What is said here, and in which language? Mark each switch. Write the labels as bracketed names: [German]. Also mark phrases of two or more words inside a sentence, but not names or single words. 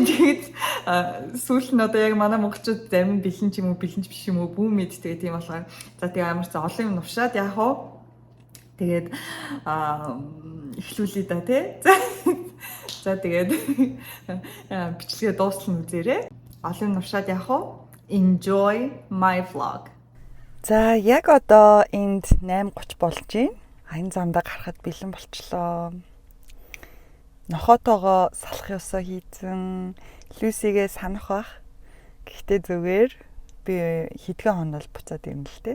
[Mongolian] Тэгээд сүүл нь одоо яг манай монголчууд зарим бэлэн ч юм уу бэлэнч биш юм уу бүү мэд тэгээд тийм болохоор за тэгээ амар цаа олон юм нушаад яах вэ? Тэгээд эхлүүлээ да За тэгээд бичлэгээ дуусна үзээрэй. Олон юм нушаад яах вэ? [English] Enjoy my vlog. [Mongolian] За яг одоо энд 8:30 болж байна. Аян замдаа гарахад бэлэн болчлоо. Нохотоогоо салах ёсоо хийцэн. Люсигээ санах бах. Гэхдээ зүгээр би хэдхэн хоног буцаад ирнэ л дээ.